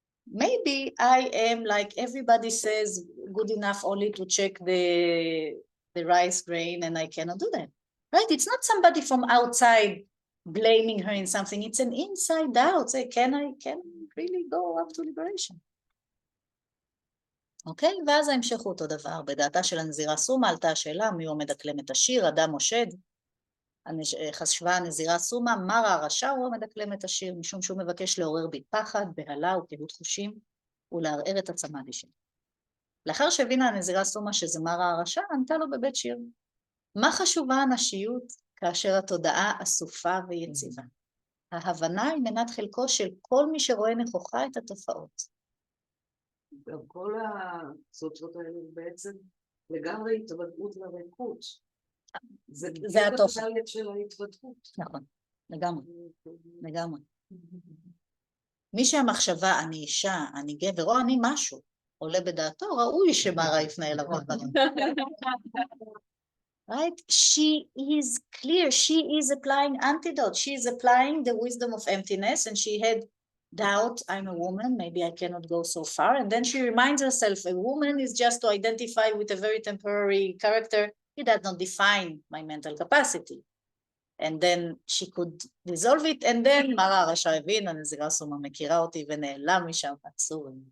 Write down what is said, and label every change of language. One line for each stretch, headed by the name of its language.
English: Maybe I am, like everybody says, good enough only to check the rice grain, and I cannot do that. Right? It's not somebody from outside blaming her in something. It's an inside out. Say, can I really go up to liberation?
Hebrew: אוקיי? ואז ההמשך הוא אותו דבר. בדעתה של הנזירה סומה עלתה השאלה מי עומד אקלם את השיר, אדם או שד. חשבה הנזירה סומה, מרה הרשע הוא המדקלם את השיר, משום שהוא מבקש לעורר בי פחד, בהלה וקהות חושים, ולערער את הצמאדי שלו. לאחר שהבינה הנזירה סומה שזה מרה הרשע, ענתה לו בבית שיר. מה חשובה הנשיות כאשר התודעה אסופה ויציבה? ההבנה היא מנת חלקו של כל מי שרואה נכוחה את התופעות. כל הסוטרות האלה בעצם לגמרי התוודעות לריקות. זה התוכן. זה של ההתוודעות. נכון, לגמרי. מי שהמחשבה, אני אישה, אני גבר, או אני משהו, עולה בדעתו, ראוי שמרה יפנה אליו דברים.
English: Right? She is clear, she is applying antidote, she is applying the wisdom of emptiness, and she had doubt, I'm a woman, maybe I cannot go so far, and then she reminds herself, a woman is just to identify with a very temporary character, it does not define my mental capacity. And then she could dissolve it, and then
Hebrew: מרה הרשע הבין, הנזירה סומה מכירה אותי ונעלם משם עצור.